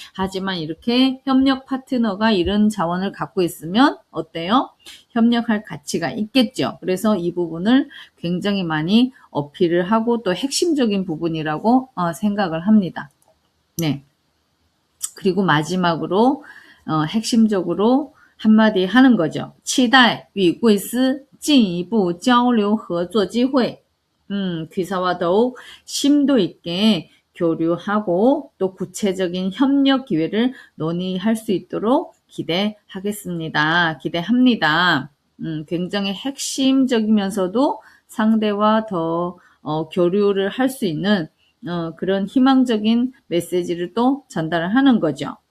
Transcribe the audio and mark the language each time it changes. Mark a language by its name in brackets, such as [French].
[Korean] 하지만 이렇게 협력 파트너가 이런 자원을 갖고 있으면 어때요? 협력할 가치가 있겠죠. 그래서 이 부분을 굉장히 많이 어필을 하고 또 핵심적인 부분이라고 생각을 합니다. 네. 그리고 마지막으로 핵심적으로 한마디 하는 거죠. [Chinese] 期待与贵司进一步交流合作机会. [Korean] 귀사와 더욱 심도 있게 교류하고 또 구체적인 협력 기회를 논의할 수 있도록 기대하겠습니다. 기대합니다. 굉장히 핵심적이면서도 상대와 더 교류를 할 수 있는 그런 희망적인 메시지를 또 전달을 하는 거죠.